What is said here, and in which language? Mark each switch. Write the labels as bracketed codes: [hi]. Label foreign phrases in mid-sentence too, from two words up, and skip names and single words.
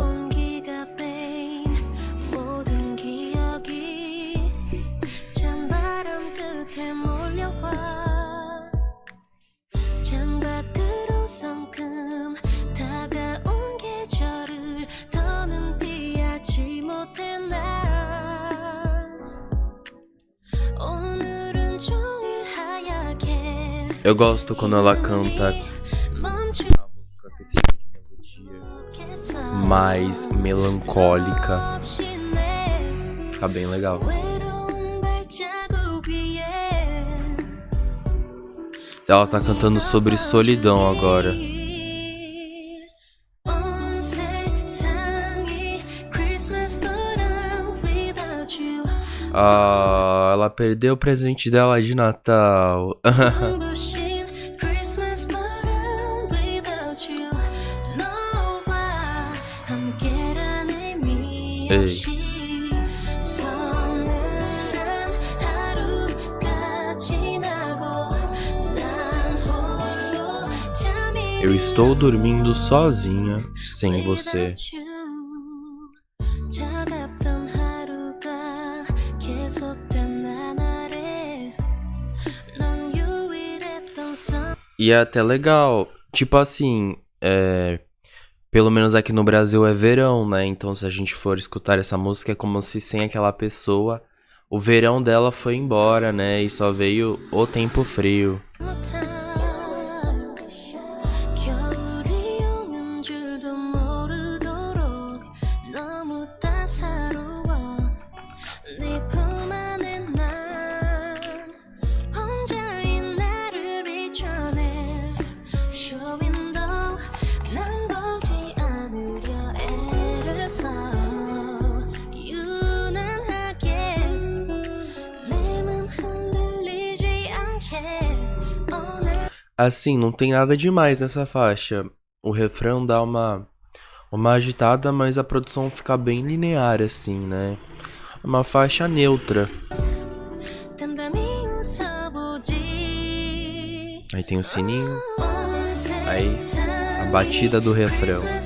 [ko] 온기가 빼인 모든 기억이 찬바람 끝에 몰려와 창밖으로 성큼 다가온 계절을 더는 피하지 못해 난 오늘은 종일 하얗게 [pt] Eu gosto quando ela canta [ko] 멈추 [pt] a música com esse tipo de melodia mais melancólica. [ko] 없이 내 [pt] Fica bem legal. [ko] 외로운 발자국 위에 [pt] Ela tá cantando sobre solidão agora. [ko] 온 세상이 [en] Christmas but I'm without you [pt] Ah, ela perdeu o presente dela de Natal. [ko] 눈부신 [en] Christmas but I'm without you [ko] 너와 함께란 의미 없이 서늘한 하루가 지나고 난 홀로 잠이 [pt] Eu estou dormindo sozinha sem você. [ko] 차갑던 하루가 계속된 나날에 넌 유일했던 [pt] E é até legal. Tipo assim, pelo menos aqui no Brasil é verão, né? Então se a gente for escutar essa música é como se sem aquela pessoa o verão dela foi embora, né? E só veio o tempo frio. [ko] 겨울이 오는 줄도 모르도록 너무 따사로워 네 품 안에 난 혼자인 나를 비춰낼 쇼윈도 난 보지 않으려 애를 써 유난하게 내 맘 흔들리지 않게 [pt] Assim, não tem nada demais nessa faixa. O refrão dá uma agitada, mas a produção fica bem linear, assim, né? É uma faixa neutra. [ko] 담담히 웃어보지 [pt] Aí tem o sininho, aí a batida do refrão.